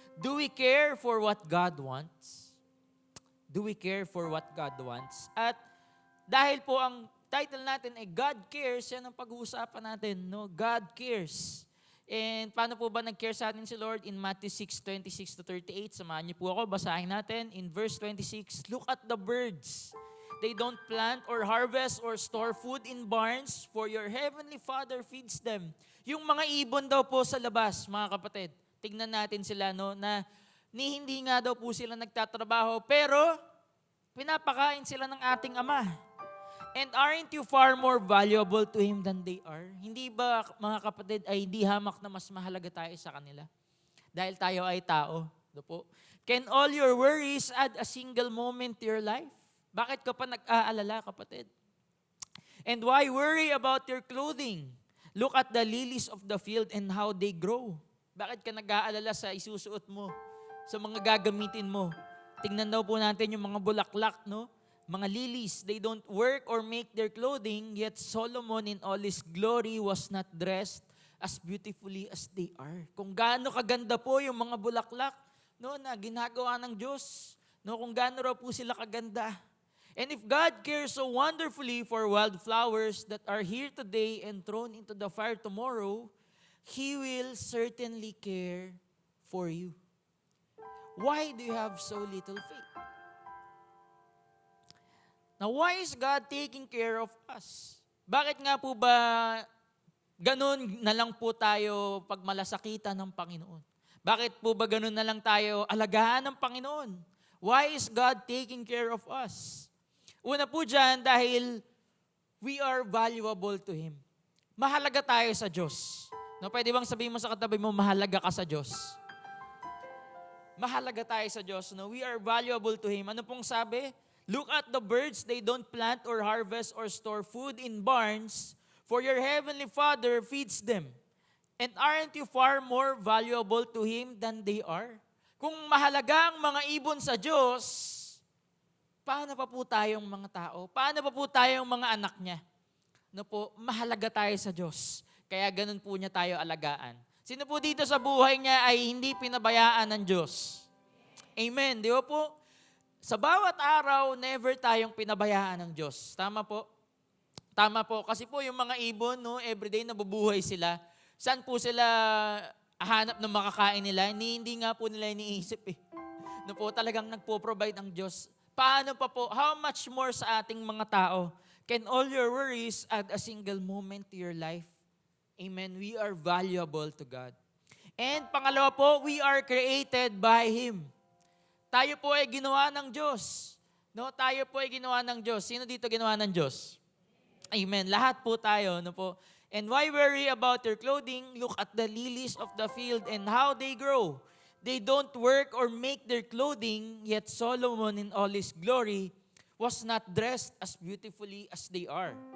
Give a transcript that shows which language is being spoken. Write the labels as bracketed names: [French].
[English] Do we care for what God wants? Do we care for what God wants? [Filipino] At dahil po ang title natin ay God Cares, yan ang pag-uusapan natin. No? [English] God cares. [Filipino] And paano po ba nag-care sa atin si Lord? In Matthew 6:26-38, samahan niyo po ako, basahin natin. [English] In verse 26, look at the birds. They don't plant or harvest or store food in barns, for your heavenly Father feeds them. [Filipino] Yung mga ibon daw po sa labas, mga kapatid, tignan natin sila, no, na hindi nga daw po sila nagtatrabaho, pero pinapakain sila ng ating Ama. [English] And aren't you far more valuable to Him than they are? [Filipino] Hindi ba, mga kapatid, ay hindi hamak na mas mahalaga tayo sa kanila? Dahil tayo ay tao. No po? [English] Can all your worries add a single moment to your life? [Filipino] Bakit ka pa nag-aalala, kapatid? [English] And why worry about your clothing? Look at the lilies of the field and how they grow. [Filipino] Bakit ka nag-aalala sa isusuot mo? Sa mga gagamitin mo? Tingnan daw po natin yung mga bulaklak, no? [English] Mga lilies, they don't work or make their clothing, yet Solomon in all his glory was not dressed as beautifully as they are. [Filipino] Kung gaano kaganda po yung mga bulaklak, no, na ginagawa ng Diyos, no, kung gaano raw po sila kaganda. [English] And if God cares so wonderfully for wildflowers that are here today and thrown into the fire tomorrow, He will certainly care for you. Why do you have so little faith? Now, why is God taking care of us? [Filipino] Bakit nga po ba ganun na lang po tayo pag malasakitan ng Panginoon? Bakit po ba ganun na lang tayo alagaan ng Panginoon? [English] Why is God taking care of us? [Filipino] Una po dyan, dahil [English] we are valuable to Him. [Filipino] Mahalaga tayo sa Diyos. No, pwede bang sabihin mo sa katabi mo, mahalaga ka sa Diyos? Mahalaga tayo sa Diyos. No? [English] We are valuable to Him. [Filipino] Ano pong sabi? [English] Look at the birds, they don't plant or harvest or store food in barns, for your heavenly Father feeds them. And aren't you far more valuable to Him than they are? [Filipino] Kung mahalaga ang mga ibon sa Diyos, paano pa po tayong mga tao? Paano pa po tayong mga anak niya? No po, mahalaga tayo sa Diyos. Kaya ganun po niya tayo alagaan. Sino po dito sa buhay niya ay hindi pinabayaan ng Diyos? Amen. Di ba po? Sa bawat araw, never tayong pinabayaan ng Diyos. Tama po? Tama po. Kasi po yung mga ibon, no, everyday nabubuhay sila. Saan po sila hanap ng makakain nila? Hindi nga po nila iniisip eh. No po, talagang nagpo-provide ang Diyos. Paano pa po? [English] How much more [Filipino] sa ating mga tao? [English] Can all your worries add a single moment to your life? Amen. We are valuable to God. And [Filipino] pangalawa po, [English] we are created by Him. [Filipino] Tayo po ay ginawa ng Diyos. No, tayo po ay ginawa ng Diyos. Sino dito ginawa ng Diyos? Amen. Lahat po tayo, no po. [English] And why worry about your clothing? Look at the lilies of the field and how they grow. They don't work or make their clothing, yet Solomon in all his glory was not dressed as beautifully as they are.